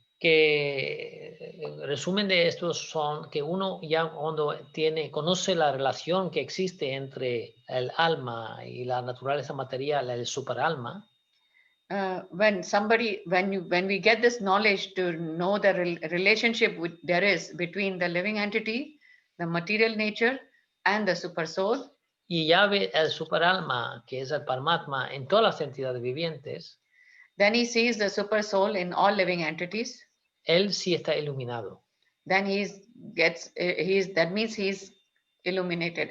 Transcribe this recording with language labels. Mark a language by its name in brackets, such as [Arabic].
[Spanish] Que el resumen de estos son que uno ya cuando conoce la relación que existe entre el alma y la naturaleza material, el superalma. [English] When we get this knowledge to know the relationship there is between the living entity, the material nature, and the super soul. [Spanish] Y ya ve el superalma, que es el Paramatma, en todas las entidades vivientes. [English] Then he sees the super soul in all living entities. [Spanish] Él sí está iluminado. [English] Then that means he's illuminated.